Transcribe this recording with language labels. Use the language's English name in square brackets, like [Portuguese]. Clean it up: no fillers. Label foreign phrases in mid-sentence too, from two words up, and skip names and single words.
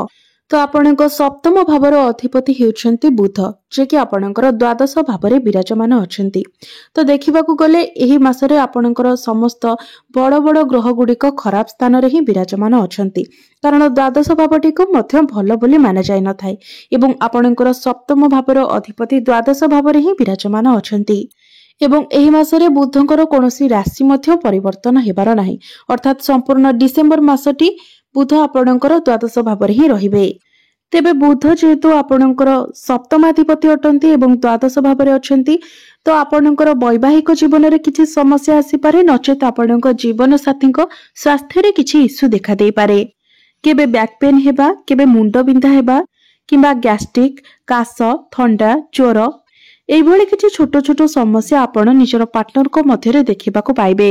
[Odia] ତ ଆପଣଙ୍କ ସପ୍ତମ ଭାବର ଅଧିପତି ହେଉଛନ୍ତି ବୁଧ ଯେ କି ଆପଣଙ୍କର ଦ୍ୱାଦଶ ଭାବରେ ବିରାଜମାନ ଅଛନ୍ତି। ତ ଦେଖିବାକୁ ଗଲେ ଏହି ମାସରେ ଆପଣଙ୍କର ସମସ୍ତ ବଡ଼ ବଡ଼ ଗ୍ରହ ଗୁଡ଼ିକ ଖରାପ ସ୍ଥାନ ରେ ହିଁ ବିରାଜମାନ ଅଛନ୍ତି କାରଣ ଦ୍ୱାଦଶ ଭାବଟି କୁ ମଧ୍ୟ ଭଲ ବୋଲି ମାନା ଯାଏ ନ ଥାଏ ଏବଂ ଆପଣଙ୍କର ସପ୍ତମ ଭାବର ଅଧିପତି ଦ୍ୱାଦଶ ଭାବରେ ହିଁ ବିରାଜମାନ ଅଛନ୍ତି ଏବଂ ଏହି ମାସରେ ବୁଧଙ୍କର କୌଣସି ରାଶି ମଧ୍ୟ ପରିବର୍ତ୍ତନ ହେବାର ନାହିଁ ଅର୍ଥାତ ସମ୍ପୂର୍ଣ୍ଣ ଡିସେମ୍ବର ମାସଟି ବୁଧ ଆପଣଙ୍କର ଦ୍ୱାଦଶ ଭାବରେ ହିଁ ରହିବେ। ତେବେ ବୁଧ ଯେହେତୁ ଆପଣଙ୍କର ସପ୍ତମାଧିପତି ଅଟନ୍ତି ଏବଂ ଦ୍ୱାଦଶ ଭାବରେ ଅଛନ୍ତି ତ ଆପଣଙ୍କର ବୈବାହିକ ଜୀବନ ରେ କିଛି ସମସ୍ୟା ଆସି ପାରେ ନଚେତ ଆପଣଙ୍କର ଜୀବନ ସାଥୀଙ୍କ ସ୍ୱାସ୍ଥ୍ୟ ରେ କିଛି ଇସ୍ୟୁ ଦେଖା ଦେଇ ପାରେ କେବେ [English] back pain [Odia] ହେବା କେବେ ମୁଣ୍ଡ ବିନ୍ଧା ହେବା କିମ୍ବା ଗ୍ୟାଷ୍ଟ୍ରିକ କାଶ ଥଣ୍ଡା ଜ୍ୱର ଏଇ ଭଳି କିଛି ଛୋଟ ଛୋଟ ସମସ୍ୟା ଆପଣ ନିଜର ପାର୍ଟନର କୁ ମଧ୍ୟରେ ଦେଖିବାକୁ ପାଇବେ।